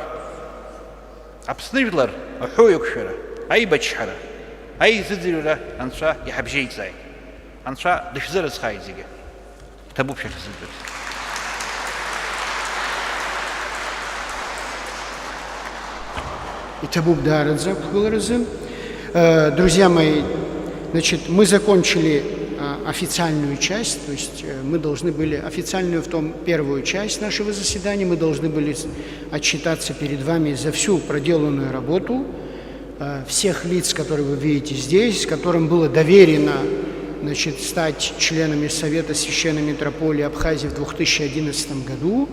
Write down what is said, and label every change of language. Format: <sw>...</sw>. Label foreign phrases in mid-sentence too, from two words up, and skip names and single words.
<ab>Аԥсны жәлар аҳәоуеиқәшәара, аибачҳара, аизыӡырҩра анцәа иҳабжьеиҵааит. Анцәа дышәзырызхааит зегьы. Иҭабуп шәахьзыӡбаз. Иҭабуп даараӡа қәгыларазы.</ab> <ru>Друзья мои, значит, мы закончили официальную часть, то есть мы должны были, официальную в том первую часть нашего заседания, мы должны были отчитаться перед вами за всю проделанную работу всех лиц, которые вы видите здесь, которым было доверено, значит, стать членами Совета Священной Митрополии Абхазии в 2011 году.</ru>